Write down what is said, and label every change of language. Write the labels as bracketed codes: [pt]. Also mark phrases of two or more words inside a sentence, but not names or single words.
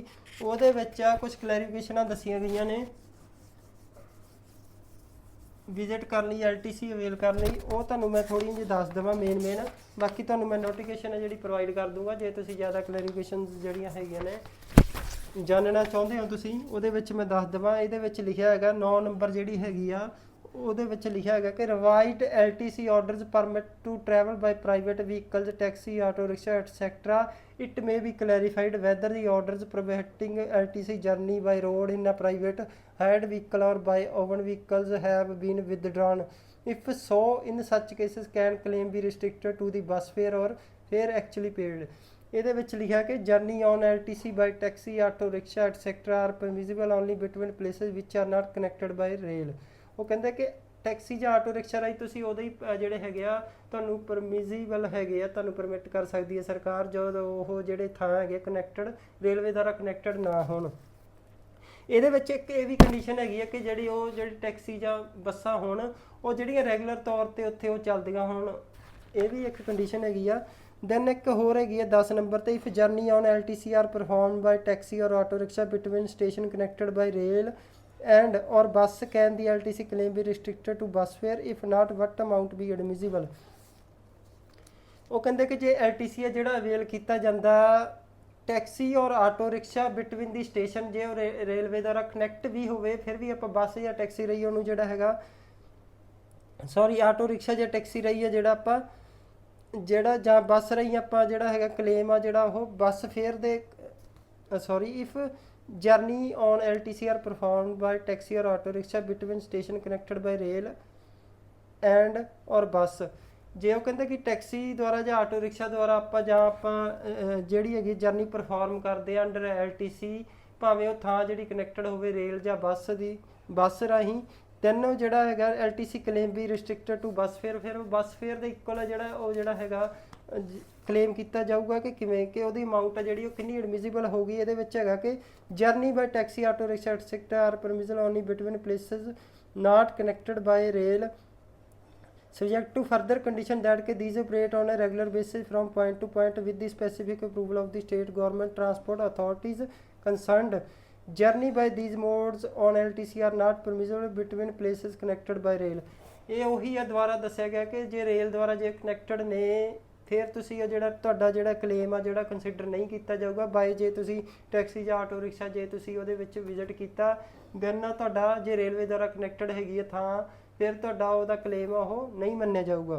[pa] ਉਹਦੇ ਵਿੱਚ ਆ ਕੁਝ ਕਲੈਰੀਫਿਕੇਸ਼ਨਾਂ ਦੱਸੀਆਂ ਗਈਆਂ ਨੇ ਵਿਜ਼ਿਟ ਕਰਨ ਲਈ, LTC ਅਵੇਲ ਕਰਨ ਲਈ। ਉਹ ਤੁਹਾਨੂੰ ਮੈਂ ਥੋੜ੍ਹੀ ਜਿਹੀ ਦੱਸ ਦੇਵਾਂ ਮੇਨ ਬਾਕੀ ਤੁਹਾਨੂੰ ਮੈਂ ਨੋਟੀਫਿਕੇਸ਼ਨ ਹੈ ਜਿਹੜੀ ਪ੍ਰੋਵਾਈਡ ਕਰ ਦੂੰਗਾ ਜੇ ਤੁਸੀਂ ਜ਼ਿਆਦਾ ਕਲੈਰੀਫਿਕੇਸ਼ਨ ਜਿਹੜੀਆਂ ਹੈਗੀਆਂ ਨੇ ਜਾਣਨਾ ਚਾਹੁੰਦੇ ਹੋ ਤੁਸੀਂ। ਉਹਦੇ ਵਿੱਚ ਮੈਂ ਦੱਸ ਦੇਵਾਂ, ਇਹਦੇ ਵਿੱਚ ਲਿਖਿਆ ਹੈਗਾ 9 ਨੰਬਰ ਜਿਹੜੀ ਹੈਗੀ ਆ ਉਹਦੇ ਵਿੱਚ ਲਿਖਿਆ ਹੈਗਾ ਕਿ ਰਿਵਾਈਡ [en] LTC orders permit to travel by private vehicles, taxi, auto rickshaw, etc. It may be clarified whether the orders prohibiting LTC journey by road in a private hired vehicle or by own vehicles have been withdrawn. If so, in such cases can claim be restricted to the bus fare or fare actually paid. [pa] ਇਹਦੇ ਵਿੱਚ ਲਿਖਿਆ ਕਿ [en] journey on LTC by taxi, auto rickshaw, etc. are permissible only between places which are not connected by rail. [pa] ਉਹ ਕਹਿੰਦੇ ਕਿ ਟੈਕਸੀ ਜਾਂ [en] auto rickshaw [pa] ਰਾਹੀਂ ਤੁਸੀਂ ਉਹਦੇ ਹੀ ਜਿਹੜੇ ਹੈਗੇ ਆ ਤੁਹਾਨੂੰ ਪਰਮਿਸਿਬਲ ਹੈਗੇ ਆ, ਤੁਹਾਨੂੰ ਪਰਮਿਟ ਕਰ ਸਕਦੀ ਹੈ ਸਰਕਾਰ ਜਦੋਂ ਉਹ ਜਿਹੜੇ ਥਾਂ ਹੈਗੇ [en] connected railway [pa] ਦੁਆਰਾ ਕਨੈਕਟਡ ਨਾ ਹੋਣ। ਇਹਦੇ ਵਿੱਚ ਇੱਕ ਇਹ ਵੀ ਕੰਡੀਸ਼ਨ ਹੈਗੀ ਹੈ ਕਿ ਜਿਹੜੀ ਟੈਕਸੀ ਜਾਂ ਬੱਸਾਂ ਹੋਣ ਉਹ ਜਿਹੜੀਆਂ ਰੈਗੂਲਰ ਤੌਰ 'ਤੇ ਉੱਥੇ ਉਹ ਚੱਲਦੀਆਂ ਹੋਣ, ਇਹ ਵੀ ਇੱਕ ਕੰਡੀਸ਼ਨ ਹੈਗੀ ਆ। [en] ਦੈਨ [pa] ਇੱਕ ਹੋਰ ਹੈਗੀ ਹੈ 10 ਨੰਬਰ 'ਤੇ, [en] if journey on LTC are performed by taxi or auto rickshaw between station connected by rail and or bus can the LTC claim be restricted to bus fare, if not what amount be admissible। [pa] ਉਹ ਕਹਿੰਦੇ ਕਿ ਜੇ LTC ਹੈ ਜਿਹੜਾ ਅਵੇਲ ਕੀਤਾ ਜਾਂਦਾ [en] taxi or auto rickshaw between the station, [pa] ਜੇ ਉਹ ਰੇਲਵੇ ਦੁਆਰਾ ਕਨੈਕਟ ਵੀ ਹੋਵੇ ਫਿਰ ਵੀ ਆਪਾਂ ਬੱਸ ਜਾਂ ਟੈਕਸੀ ਰਹੀ ਉਹਨੂੰ ਜਿਹੜਾ ਹੈਗਾ [en] auto rickshaw [pa] ਜਾਂ ਟੈਕਸੀ ਰਹੀ ਹੈ ਜਿਹੜਾ ਆਪਾਂ ਜਾਂ ਬੱਸ ਰਹੀ ਆਪਾਂ ਜਿਹੜਾ ਹੈਗਾ ਕਲੇਮ ਆ ਜਿਹੜਾ ਉਹ [en] bus fare [pa] ਦੇ ਇਫ [en] journey on LTC are performed by taxi or auto rickshaw between station connected by rail and or bus। [pa] ਜੇ ਉਹ ਕਹਿੰਦੇ ਕਿ ਟੈਕਸੀ ਦੁਆਰਾ ਜਾਂ [en] auto rickshaw [pa] ਦੁਆਰਾ ਆਪਾਂ ਜਿਹੜੀ ਹੈਗੀ [en] journey perform [pa] ਕਰਦੇ ਆ ਅੰਡਰ LTC, ਭਾਵੇਂ ਉਹ ਥਾਂ ਜਿਹੜੀ ਕਨੈਕਟਡ ਹੋਵੇ ਰੇਲ ਜਾਂ ਬੱਸ ਰਾਹੀਂ, ਦੈਨ ਉਹ ਜਿਹੜਾ ਹੈਗਾ LTC ਕਲੇਮ ਵੀ [en] restricted to bus fare. [pa] ਫਿਰ ਉਹ [en] bus fare [pa] ਦੇ ਇਕੁਅਲ ਜਿਹੜਾ ਹੈਗਾ ਕਲੇਮ ਕੀਤਾ ਜਾਊਗਾ ਕਿ ਕਿਵੇਂ ਕਿ ਉਹਦੀ ਅਮਾਊਂਟ ਆ ਜਿਹੜੀ ਉਹ ਕਿੰਨੀ ਐਡਮਿਸਿਬਲ ਹੋਊਗੀ। ਇਹਦੇ ਵਿੱਚ ਹੈਗਾ ਕਿ [en] journey by taxi, auto rickshaw etcetera are permissible only between places not connected by rail subject to further condition that these operate on a regular basis from point to point with the specific approval of the state government transport authorities concerned. Journey by these modes on LTC are not permissible between places connected by rail। [pa] ਇਹ ਉਹੀ ਆ ਦੁਬਾਰਾ ਦੱਸਿਆ ਗਿਆ ਕਿ ਜੇ ਰੇਲ ਦੁਆਰਾ ਜੇ ਕਨੈਕਟਡ ਨੇ ਫਿਰ ਤੁਸੀਂ ਤੁਹਾਡਾ ਜਿਹੜਾ ਕਲੇਮ ਆ ਜਿਹੜਾ ਕੰਸੀਡਰ ਨਹੀਂ ਕੀਤਾ ਜਾਊਗਾ ਬਾਈ ਜੇ ਤੁਸੀਂ ਟੈਕਸੀ ਜਾਂ [en] auto rickshaw [pa] ਜੇ ਤੁਸੀਂ ਉਹਦੇ ਵਿੱਚ ਵਿਜ਼ਿਟ ਕੀਤਾ ਦੈਨ ਤੁਹਾਡਾ ਜੇ ਰੇਲਵੇ ਦੁਆਰਾ ਕਨੈਕਟਡ ਹੈਗੀ ਆ ਥਾਂ ਫਿਰ ਤੁਹਾਡਾ ਉਹਦਾ ਕਲੇਮ ਉਹ ਨਹੀਂ ਮੰਨਿਆ ਜਾਊਗਾ।